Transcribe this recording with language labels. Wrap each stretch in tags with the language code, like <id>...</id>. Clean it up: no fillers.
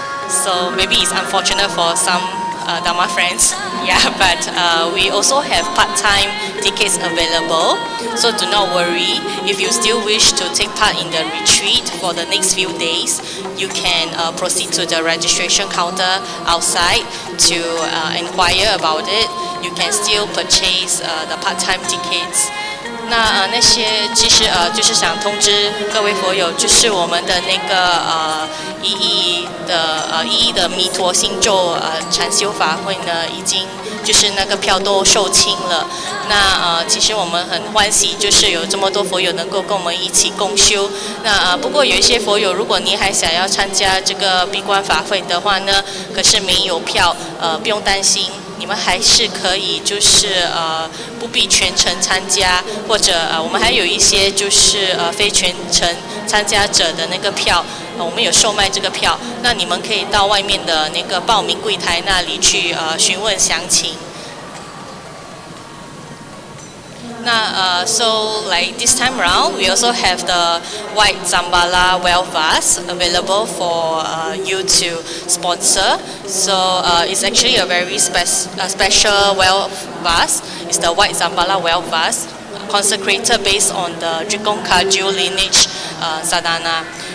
<en>So maybe it's unfortunate for some Dharma friends, yeah, but we also have part-time tickets available. So do not worry, if you still wish to take part in the retreat for the next few days, you can proceed to the registration counter outside to inquire about it. You can still purchase the part-time tickets.</en> <zh>那那些其实就是想通知各位佛友，就是我们的那个一一的弥陀心咒禅修法会呢，已经就是那个票都售罄了。那其实我们很欢喜，就是有这么多佛友能够跟我们一起共修。那不过有一些佛友，如果你还想要参加这个闭关法会的话呢，可是没有票，不用担心。你们还是可以，就是不必全程参加，或者我们还有一些就是非全程参加者的那个票，我们有售卖这个票，那你们可以到外面的那个报名柜台那里去询问详情。</zh> <en>So like this time around, we also have the white Zambala well vase available for you to sponsor. So it's actually a very special well vase. It's the white Zambala well vase, consecrated based on the Drikong Kagyu lineage sadhana.</en>